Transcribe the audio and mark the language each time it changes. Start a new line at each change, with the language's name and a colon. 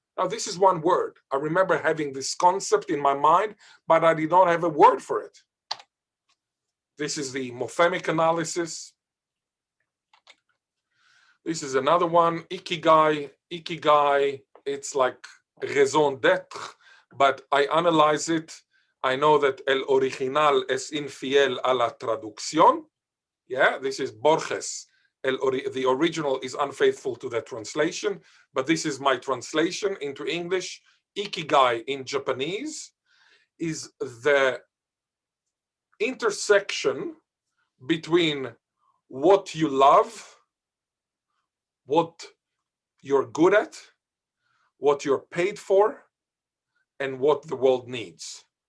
English: Now, this is one word. I remember having this concept in my mind, but I did not have a word for it. This is the morphemic analysis. This is another one, ikigai. Ikigai, it's like raison d'être, but I analyze it. I know that
Spanish: el original es infiel a la traducción.
English: Yeah, this is Borges. The original is unfaithful to the translation, but this is my translation into English. Ikigai in Japanese is the intersection between what you love, what you're good at, what you're paid for, and what the world needs.